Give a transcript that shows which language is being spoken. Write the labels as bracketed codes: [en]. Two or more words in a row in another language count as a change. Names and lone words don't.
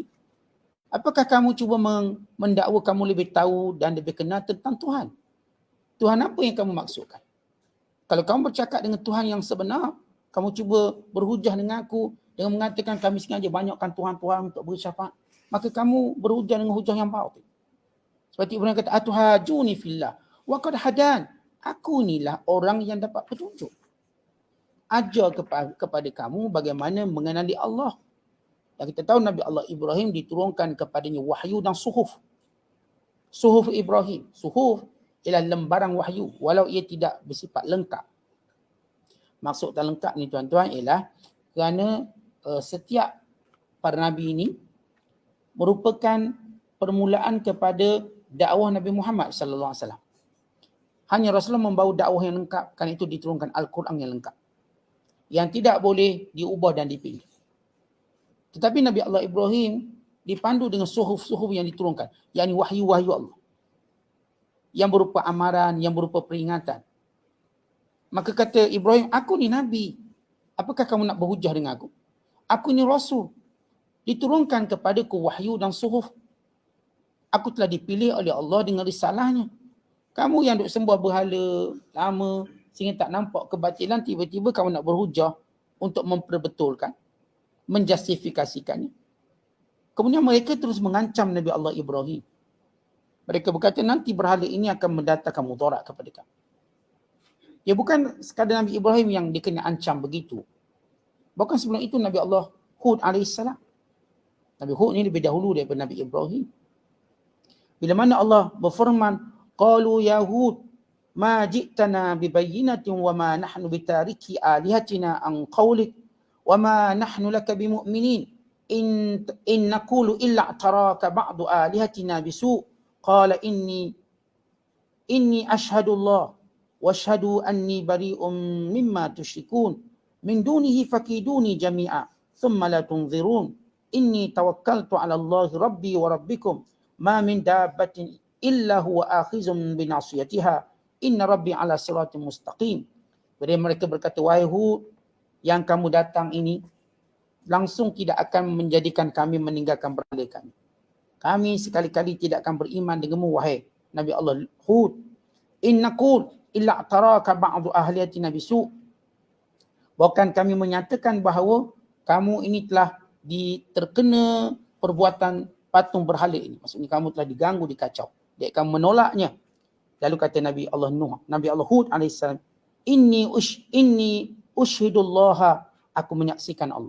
[ms] Apakah kamu cuba mendakwa kamu lebih tahu dan lebih kenal tentang Tuhan? Tuhan apa yang kamu maksudkan? Kalau kamu bercakap dengan Tuhan yang sebenar, kamu cuba berhujah dengan aku dengan mengatakan kami sengaja banyakkan Tuhan-Tuhan untuk beri syafaat, maka kamu berhujah dengan hujah yang batil. Seperti Ibrahim kata, [ar] أتحاجوني في الله وقد هدان. [ms] Aku inilah orang yang dapat petunjuk. Ajar kepada kamu bagaimana mengenali Allah. Dan kita tahu Nabi Allah Ibrahim diturunkan kepadanya wahyu dan suhuf. Suhuf Ibrahim. Suhuf ialah lembaran wahyu walau ia tidak bersifat lengkap. Maksud tak lengkap ni tuan-tuan ialah kerana setiap para nabi ini merupakan permulaan kepada dakwah Nabi Muhammad [ar] صلى الله عليه وسلم. [ms] Hanya Rasulullah membawa dakwah yang lengkap, kerana itu diturunkan Al-Quran yang lengkap, yang tidak boleh diubah dan dipilih. Tetapi Nabi Allah Ibrahim dipandu dengan suhuf-suhuf yang diturunkan, yakni wahyu-wahyu Allah, yang berupa amaran, yang berupa peringatan. Maka kata Ibrahim, aku ni Nabi, apakah kamu nak berhujah dengan aku? Aku ni Rasul, diturunkan kepadaku wahyu dan suhuf. Aku telah dipilih oleh Allah dengan risalahnya. Kamu yang duk sembah berhala lama sehingga tak nampak kebatilan, tiba-tiba kamu nak berhujah untuk memperbetulkan, menjustifikasikannya. Kemudian mereka terus mengancam Nabi Allah Ibrahim. Mereka berkata, nanti berhala ini akan mendatangkan mudarat kepada kamu. Ya, bukan sekadar Nabi Ibrahim yang dikena ancam begitu. Bahkan sebelum itu Nabi Allah Hud AS. Nabi Hud ini lebih dahulu daripada Nabi Ibrahim. Bila mana Allah berfirman, [ar] قالوا يا هود ما جئتنا ببينة وما نحن بتاركي آلهتنا عن قولك وما نحن لك بمؤمنين إن نقول إلا اعتراك بعض آلهتنا بسوء قال إني أشهد الله واشهدوا أني بريء مما تشركون من دونه فكيدوني جميعا ثم لا تنظرون إني توكلت على الله ربي وربكم ما من دابة إلا هو آخذ بناصيتها إن ربي على صراط مستقيم. [ms] Jadi mereka berkata, wahai Hud, yang kamu datang ini langsung tidak akan menjadikan kami meninggalkan berhala kami. Kami sekali-kali tidak akan beriman denganmu, wahai Nabi Allah Hud. [ar] إن نقول إلا اعتراك بعض آلهتنا بسوء'. [ms] Bahkan kami menyatakan bahawa kamu ini telah terkena perbuatan patung berhala ini. Maksudnya kamu telah diganggu, dikacau. Dia akan menolaknya. Lalu kata Nabi Allah Hud AS, [ar] إني أشهد الله, [ms] aku menyaksikan Allah.